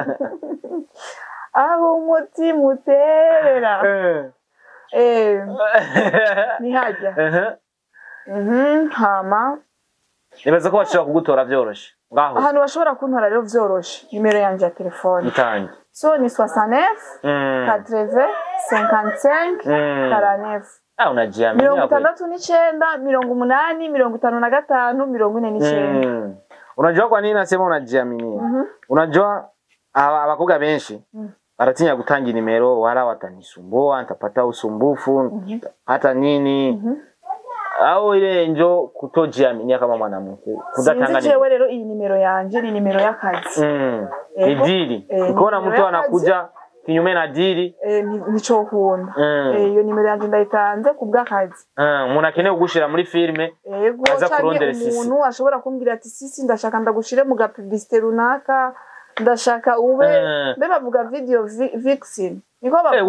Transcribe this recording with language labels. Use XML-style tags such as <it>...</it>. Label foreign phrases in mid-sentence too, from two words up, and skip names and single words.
<rn>Aho umutima utera. Ni hajya. Hama nibaza ko bashobora kugutora byoroshe ngaho. Ahantu bashobora kuntora rero byoroshe, nimero yanje ya telefone itange so ni 69 80 55 49.</rn> <sw>Unajiamini hapo 69 80 55 49. Unajua kwa nini nasema unajiamini?</sw> <rn>Unajua abakobwa benshi baratinya gutanga nimero,</rn> <sw>wala watanisumbua, nitapata usumbufu, hata nini. Au ile njo kutojiamini kama mwanamke.</sw> <rn>Kudatanga jewe rero iyi nimero yanje ni nimero y'akazi. Ni dili.</rn> <sw>Ukiona mtu anakuja kinyume na dili,</sw> <rn>nico kunda. Iyo nimero yanje ndayitanze kubw'akazi. Umuntu akeneye kugushira muri filme, aza kurondera Sisi. Umuntu ashobora kumbwira ati Sisi ndashaka ndagushire mu publicité runaka, ndashaka ube bavuga</rn> <en>video vixen.</en> <rn>Niko baba</rn>